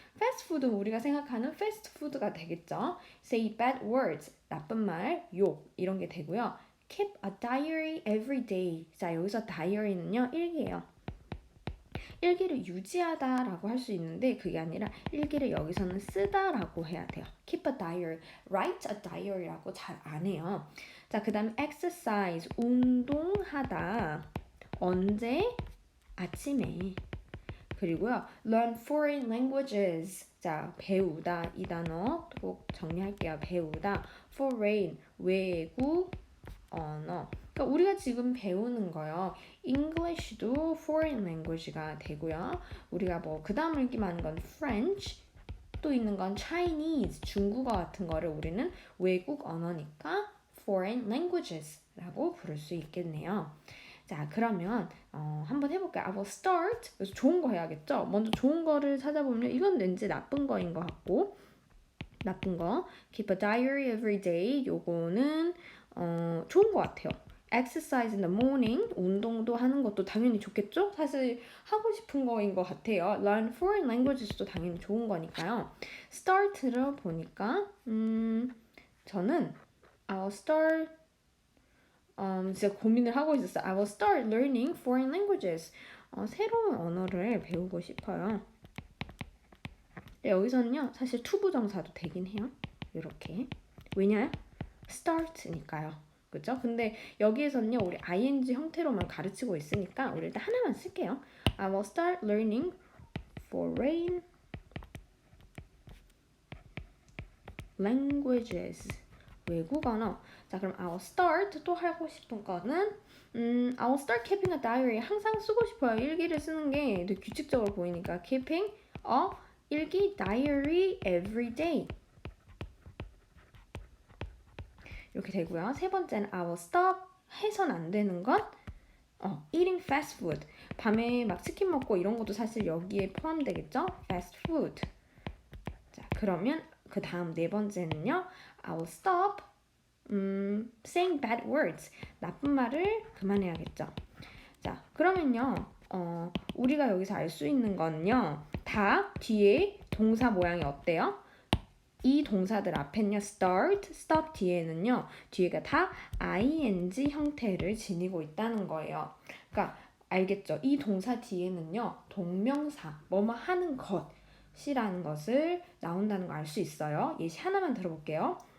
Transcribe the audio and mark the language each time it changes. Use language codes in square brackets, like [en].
[ko] fast food은 우리가 생각하는 fast food가 되겠죠. [en] Say bad words. [ko] 나쁜 말, 욕 이런 게 되고요. [en] Keep a diary every day. [ko] 자, 여기서 diary는요, 일기예요. 일기를 유지하다라고 할 수 있는데 그게 아니라 일기를 여기서는 쓰다라고 해야 돼요. [en] Keep a diary, write a diary라고 [ko] 잘 안 해요. 자, 그 다음에 exercise, 운동하다. 언제? 아침에. 그리고요, [en] learn foreign languages. [ko] 자, 배우다 이 단어 꼭 정리할게요. 배우다. foreign, 외국 언어. 그러니까 우리가 지금 배우는 거요. English도 foreign language가 되고요. 우리가 뭐 그 다음 읽기만 하는 건 French, 또 있는 건 Chinese, 중국어 같은 거를 우리는 외국 언어니까 foreign languages라고 부를 수 있겠네요. 자, 그러면 한번 해볼게요. [en] I will start. [ko] 그래서 좋은 거 해야겠죠? 먼저 좋은 거를 찾아보면 이건 왠지 나쁜 거인 것 같고 나쁜 거. [en] Keep a diary every day. [ko] 요거는 좋은 것 같아요. [en] Exercise in the morning. [ko] 운동도 하는 것도 당연히 좋겠죠? 사실 하고 싶은 거인 것 같아요. [en] Learn foreign languages [ko] 도 당연히 좋은 거니까요. Start를 보니까 저는 [en] I'll start [ko] 진짜 고민을 하고 있었어요. [en] I will start learning foreign languages. [ko] 새로운 언어를 배우고 싶어요. 여기서는요, 사실 투부정사도 되긴 해요. 이렇게. 왜냐? start니까요. 그죠? 근데 여기에서는요, 우리 ing 형태로만 가르치고 있으니까 우리 일단 하나만 쓸게요. [en] I will start learning foreign languages. [ko] 외국 언어. 자, 그럼 [en] I will start [ko] 또 하고 싶은 거는 [en] I will start keeping a diary. [ko] 항상 쓰고 싶어요. 일기를 쓰는 게 되게 규칙적으로 보이니까 [en] keeping a [ko] 일기 [en] diary every day. [ko] 이렇게 되고요. 세 번째는 [en] I will stop [ko] 해선 안 되는 건 [en] eating fast food. [ko] 밤에 막 치킨 먹고 이런 것도 사실 여기에 포함되겠죠? [en] fast food. [ko] 자, 그러면 그 다음 네 번째는요. [en] I will stop saying bad words. [ko] 나쁜 말을 그만해야겠죠. 자, 그러면요. 우리가 여기서 알 수 있는 건요. 다 뒤에 동사 모양이 어때요? 이 동사들 앞엔요. start, stop 뒤에는요. 뒤에가 다 ing 형태를 지니고 있다는 거예요. 그러니까 알겠죠? 이 동사 뒤에는요. 동명사, 뭐뭐 하는 것이라는 것을 나온다는 거 알 수 있어요. 예시 하나만 들어볼게요.